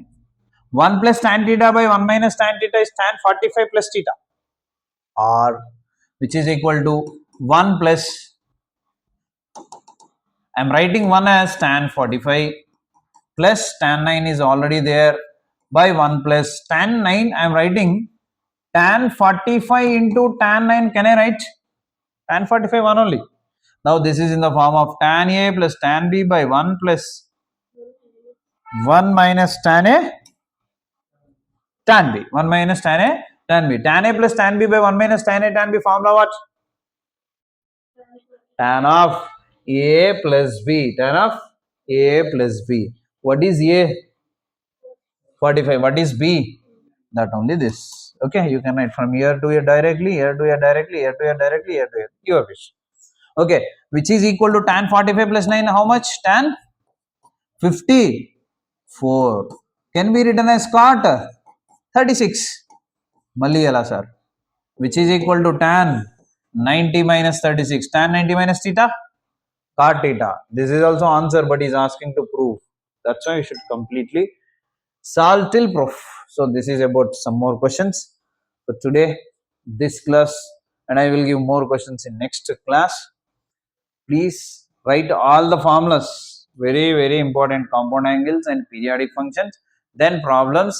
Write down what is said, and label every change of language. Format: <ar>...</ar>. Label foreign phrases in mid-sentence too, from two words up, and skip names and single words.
<en>1 plus tan theta by 1 minus tan theta is tan 45 plus theta, or which is equal to 1 plus, I am writing 1 as tan 45 plus tan 9 is already there by 1 plus tan 9. I am writing tan 45 into tan 9. Can I write tan 45 1 only? Now this is in the form of tan A plus tan B by 1 plus 1 minus tan A tan B. 1 minus tan A tan B. Tan A plus tan B by 1 minus tan A tan B, formula what? Tan of A plus B. Tan of A plus B. What is A? 45. What is B? That only this. Okay, you can write from here to here directly, here to here directly, here to here directly, here to here. Your wish. Okay, which is equal to tan 45 plus 9. How much? Tan 54. Can be written as cot 36. Malayala sir. Which is equal to tan 90 minus 36. Tan 90 minus theta? Cot theta. This is also answer, but is asking to prove. That's why you should completely solve till proof. So this is about some more questions for today, this class, and I will give more questions in next class. Please write all the formulas, very important, compound angles and periodic functions, then problems.</en>